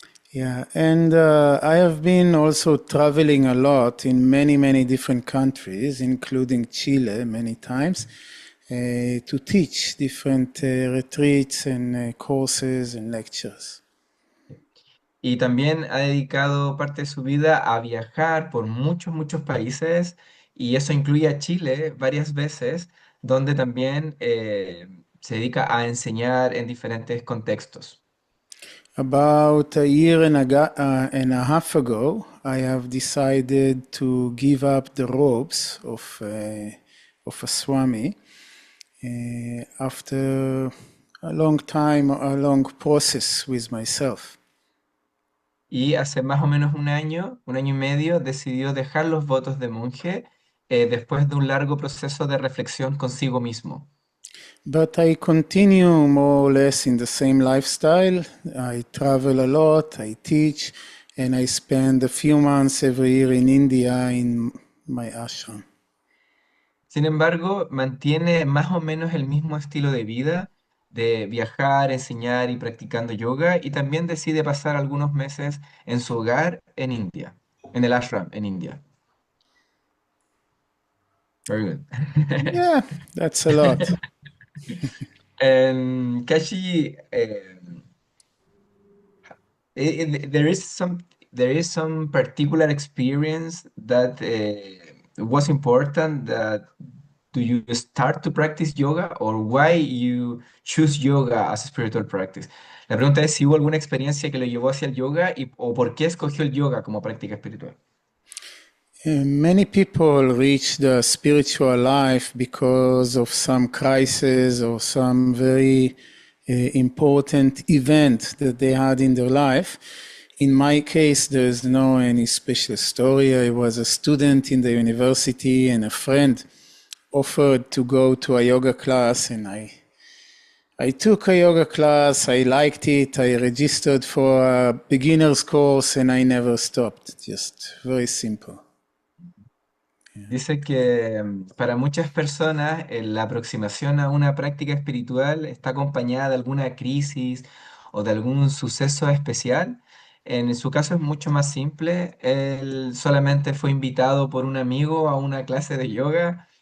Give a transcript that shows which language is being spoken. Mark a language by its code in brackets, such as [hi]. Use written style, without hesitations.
[en] Yeah, and I have been also traveling a lot in many, many different countries, including Chile many times, to teach different retreats and courses and lectures. [es] Y también ha dedicado parte de su vida a viajar por muchos, muchos países, y eso incluye a Chile varias veces, donde también se dedica a enseñar en diferentes contextos. [en] About a year and a half ago, I have decided to give up the robes of a Swami after a long time, a long process with myself. [es] Y hace más o menos un año y medio, decidió dejar los votos de monje después de un largo proceso de reflexión consigo mismo. [en] But I continue more or less in the same lifestyle. I travel a lot, I teach, and I spend a few months every year in India in my ashram. [es] Sin embargo, mantiene más o menos el mismo estilo de vida de viajar, enseñar y practicando yoga, y también decide pasar algunos meses en su hogar en India, en el ashram en India. [en] Very good. Yeah, that's a lot. Kashi, there is some particular experience that was important that do you start to practice yoga, or why you choose yoga as a spiritual practice? [es] La pregunta es si hubo alguna experiencia que lo llevó hacia el yoga o por qué escogió el yoga como práctica espiritual. [en] Many people reach the spiritual life because of some crisis or some very important event that they had in their life. In my case, there's no any special story. I was a student in the university and a friend offered to go to a yoga class, and I took a yoga class, I liked it, I registered for a beginner's course, and I never stopped. Just very simple. [es] Dice que para muchas personas la aproximación a una práctica espiritual está acompañada de alguna crisis o de algún suceso especial. En su caso es mucho más simple. Él solamente fue invitado por un amigo a una clase de yoga.